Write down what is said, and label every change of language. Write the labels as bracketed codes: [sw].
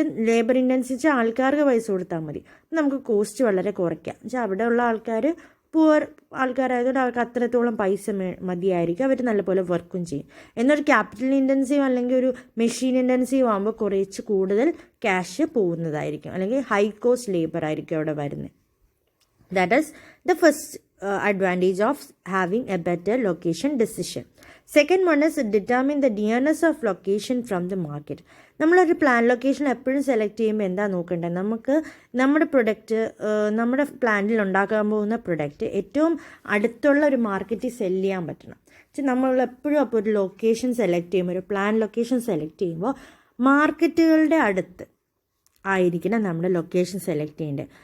[ml] Labour intensive ആൾക്കാർക്ക് പൈസ കൊടുത്താൽ മതി, നമുക്ക് കോസ്റ്റ് വളരെ കുറയ്ക്കാം. അവിടെയുള്ള ആൾക്കാർ പുവർ ആൾക്കാരായതുകൊണ്ട് അവർക്ക് അത്രത്തോളം പൈസ മതിയായിരിക്കും, അവർ നല്ലപോലെ വർക്കും ചെയ്യും. എന്നൊരു ക്യാപിറ്റൽ ഇൻറ്റൻസീവ് അല്ലെങ്കിൽ ഒരു മെഷീൻ ഇൻറ്റൻസീവ് ആകുമ്പോൾ കുറച്ച് കൂടുതൽ ക്യാഷ് പോകുന്നതായിരിക്കും, അല്ലെങ്കിൽ ഹൈ കോസ്റ്റ് ലേബർ ആയിരിക്കും അവിടെ വരുന്നത്. [en] That is the first advantage of having a better location decision. Second one is determine the nearness of location from the market. [ml] നമ്മളൊരു പ്ലാൻ ലൊക്കേഷൻ എപ്പോഴും സെലക്ട് ചെയ്യുമ്പോൾ എന്താ നോക്കേണ്ടത്? നമുക്ക് നമ്മുടെ നമ്മുടെ പ്ലാന്റിൽ ഉണ്ടാക്കാൻ പോകുന്ന പ്രൊഡക്റ്റ് ഏറ്റവും അടുത്തുള്ള ഒരു മാർക്കറ്റിൽ സെല്ല് ചെയ്യാൻ പറ്റണം. നമ്മൾ എപ്പോഴും അപ്പോൾ ഒരു ലൊക്കേഷൻ സെലക്ട് ചെയ്യുമ്പോൾ, ഒരു പ്ലാൻ ലൊക്കേഷൻ സെലക്ട് ചെയ്യുമ്പോൾ മാർക്കറ്റുകളുടെ അടുത്ത് ആയിരിക്കണം നമ്മുടെ ലൊക്കേഷൻ സെലക്ട് ചെയ്യേണ്ടത്.